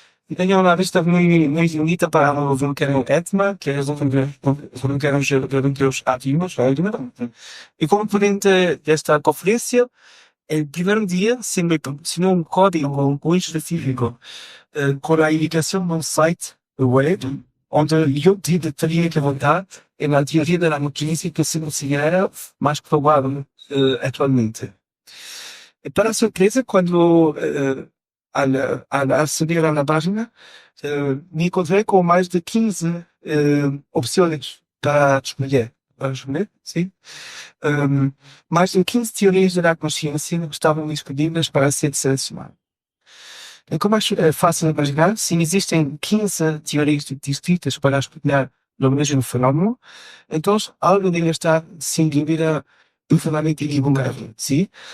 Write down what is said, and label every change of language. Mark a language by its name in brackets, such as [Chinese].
[Portuguese] E tenho uma vista muito bonita para o vulcão Etna, que é um vulcão geológico ativo. E como ponente desta conferência, [Spanish] el primer día se me proporcionó un código muy específico con la indicación de un site web donde yo tenía que votar en la teoría de la conciencia que se considera más probable actualmente. Y para sorpresa, cuando al acceder a la página, me encontré con más de 15 opciones para [Portuguese] escolher. Sim? Mais de 15 teorias da consciência estavam disponíveis para ser selecionadas. E como é fácil imaginar, se existem 15 teorias distintas para explicar o mesmo fenômeno, então algo deve estar, sem dúvida, profundamente equivocado. Sim?